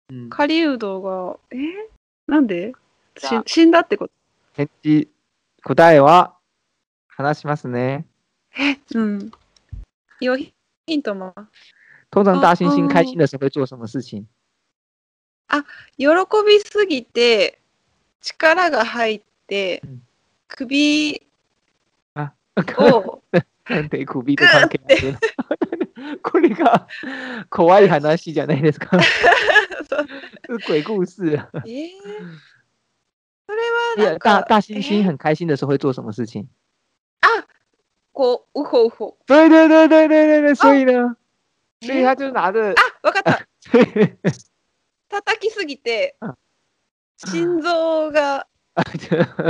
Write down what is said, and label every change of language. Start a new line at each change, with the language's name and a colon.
Japanese: 狩人がなんで？死んだってこと？答えは話しますね。
Chinese: 有ヒント吗？通常大猩猩开心的时候会做什么事情？
Japanese: 喜びすぎて力が入って首をなんで首と関係あるの？これが怖い話じゃないですか。
Chinese: 是鬼故事。
Japanese: それは
Chinese: 大猩猩很开心的时候会做什么事情？
Japanese: こうウホウホ。
Chinese: 对，所以呢，所以他就拿着。
Japanese: わかった。叩きすぎて心臓が違う。